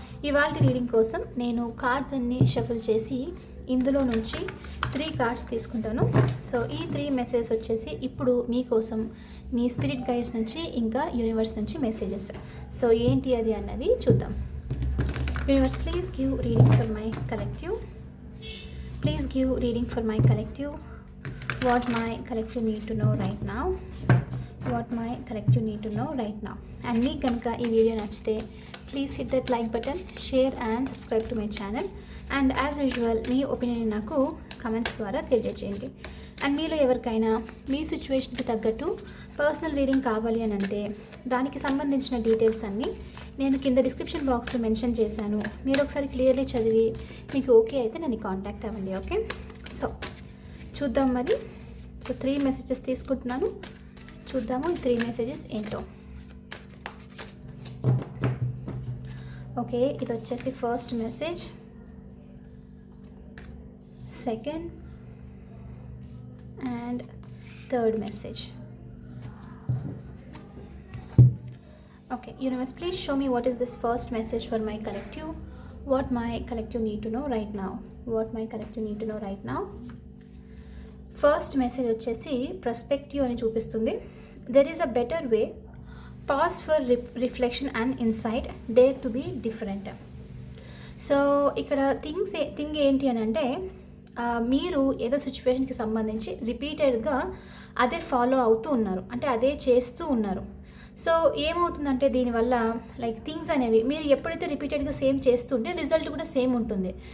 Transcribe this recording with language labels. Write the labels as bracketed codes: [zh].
[te] ఇవాల్టి రీడింగ్ కోసం నేను కార్డ్స్ అన్నీ షఫుల్ చేసి ఇందులో నుంచి 3 కార్డ్స్ తీసుకుంటాను. సో ఈ 3 మెసేజెస్ వచ్చేసి ఇప్పుడు మీకోసం మీ స్పిరిట్ గైడ్స్ నుంచి ఇంకా యూనివర్స్ నుంచి మెసేజెస్. సో ఏంటి అది అన్నది చూద్దాం. [en] Universe please give reading for my collective. Please give reading for my collective. What my collective need to know right now. What my collective need to know right now. And [te] మీకు కనుక ఈ video నచ్చితే [en] Please hit that like button, share and subscribe to my channel. [te] And as usual మీ opinion నాకు comments ద్వారా తెలియజేయండి. And మీలో ఎవరికైనా మీ సిచ్యువేషన్కి తగ్గట్టు పర్సనల్ రీడింగ్ కావాలి అని అంటే దానికి సంబంధించిన డీటెయిల్స్ అన్నీ నేను కింద డిస్క్రిప్షన్ బాక్స్లో మెన్షన్ చేశాను. మీరు ఒకసారి క్లియర్లీ చదివి మీకు ఓకే అయితే నన్ను కాంటాక్ట్ అవ్వండి. ఓకే, సో చూద్దాం మరి. సో 3 మెసేజెస్ తీసుకుంటున్నాను. చూద్దాము ఈ 3 మెసేజెస్ ఏంటో. ఓకే, ఇది వచ్చేసి first message, second and third message. [en] Okay, universe, please show me what is this first message for my collective. What my collective need to know right now. What my collective need to know right now. [te] First message వచ్చేసి perspective అని చూపిస్తుంది. [en] There is a better way. Pause for reflection and insight. Dare to be different. [te] So ఇక్కడ thing ఏంటి అని అంటే మీరు ఏదో సిచ్యువేషన్కి సంబంధించి రిపీటెడ్గా అదే ఫాలో అవుతూ ఉన్నారు, అంటే అదే చేస్తూ ఉన్నారు. సో ఏమవుతుందంటే దీనివల్ల లైక్ థింగ్స్ అనేవి మీరు ఎప్పుడైతే రిపీటెడ్గా సేమ్ చేస్తుంటే రిజల్ట్ కూడా సేమ్ ఉంటుంది.